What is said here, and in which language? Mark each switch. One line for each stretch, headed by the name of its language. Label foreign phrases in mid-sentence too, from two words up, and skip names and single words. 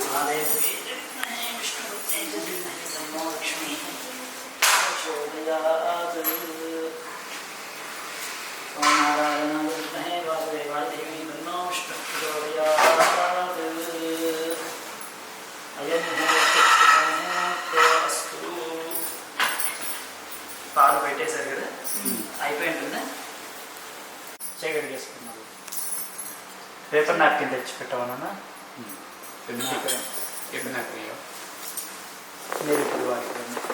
Sanskrit: महादेवी विद्महे विष्णुपत्न्यै च धीमहि तन्नो लक्ष्मीः प्रचोदयात्। ॐ नारायणाय विद्महे वासुदेवाय धीमहि तन्नो विष्णुः प्रचोदयात्। अयं मुहूर्तस्तु।
Telugu: పాలు పెట్టేశారు కదా, అయిపోయి ఉంటుంది. చీకటి చేసుకున్నారు.
English: paper napkin
Telugu: తెచ్చి పెట్టమన్నా మీరు ఇప్పుడు వాడుకోండి.